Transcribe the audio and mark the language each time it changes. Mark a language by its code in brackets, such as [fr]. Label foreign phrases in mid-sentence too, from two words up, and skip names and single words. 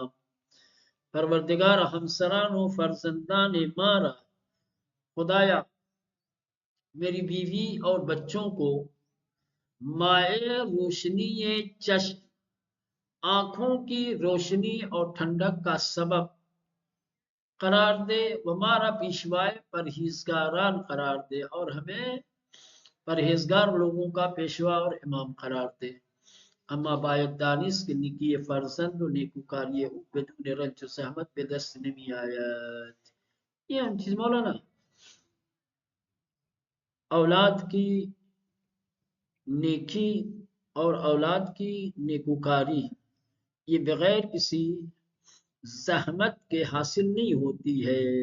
[fa] پروردگار ہمسران و فرزندان مارا، [ur] خدایا میری بیوی اور بچوں کو [fa] مائع روشنی چشم، [ur] آنکھوں کی روشنی اور ٹھنڈک کا سبب قرار دے، ہمارا پیشوائے پرہیزگاران قرار دے، اور ہمیں پرہیزگار لوگوں کا پیشوا اور امام قرار دے۔ [fa] اما باید دانست کہ نیکی فرزند و نیکوکاری او بدون رنج و زحمت به دست نمی آید۔ [ur] یہ ہم چیز مولانا اولاد کی نیکی اور اولاد کی نیکوکاری یہ بغیر کسی زحمت کے حاصل نہیں ہوتی ہے۔